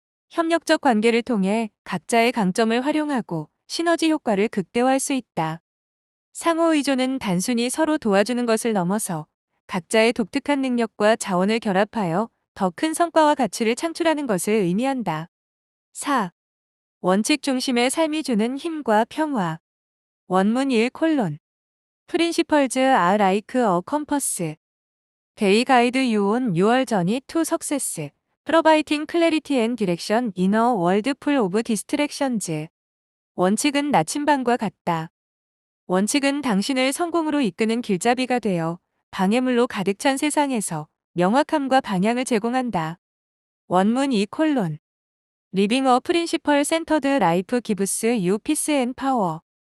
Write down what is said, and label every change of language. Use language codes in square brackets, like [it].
[ko] 협력적 관계를 통해 각자의 강점을 활용하고 시너지 효과를 극대화할 수 있다. 상호 의존은 단순히 서로 도와주는 것을 넘어서 각자의 독특한 능력과 자원을 결합하여 더 큰 성과와 가치를 창출하는 것을 의미한다. 4. 원칙 중심의 삶이 주는 힘과 평화. 원문 1:. [en] Principles are like a compass. They guide you on your journey to success, providing clarity and direction in a world full of distractions. [ko] 원칙은 나침반과 같다. 원칙은 당신을 성공으로 이끄는 길잡이가 되어 방해물로 가득 찬 세상에서 명확함과 방향을 제공한다. 원문 2:. [en] Living a principle centered life gives you peace and power.